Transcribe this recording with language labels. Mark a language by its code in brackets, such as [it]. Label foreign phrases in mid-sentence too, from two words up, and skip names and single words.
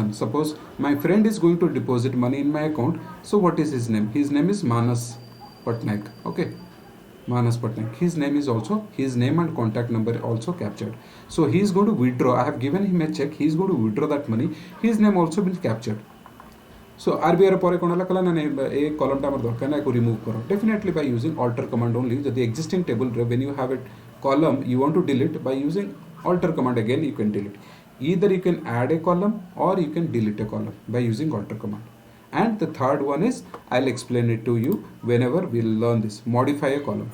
[en] Suppose my friend is going to deposit money in my account, so what is his name? His name is Manas Patnaik. Okay, Manas Patnaik, his name is also, his name and contact number also captured. So he is going to withdraw, I have given him a check, he is going to withdraw that money, his name also been captured. [or] So RBI ପରେ କ'ଣ ହେଲା କଲା ନା ଏ କଲମଟା ଆମର ଦରକାର ନା, ଏକୁ ରିମୁଭ୍ କର. [en] Definitely by using alter command only. ଯଦି existing table when you have a column you want to delete, by using alter command again you can delete. Either you can add a column or you can delete a column by using alter command. And the third one is, I'll explain it to you whenever we'll learn this, modify a column.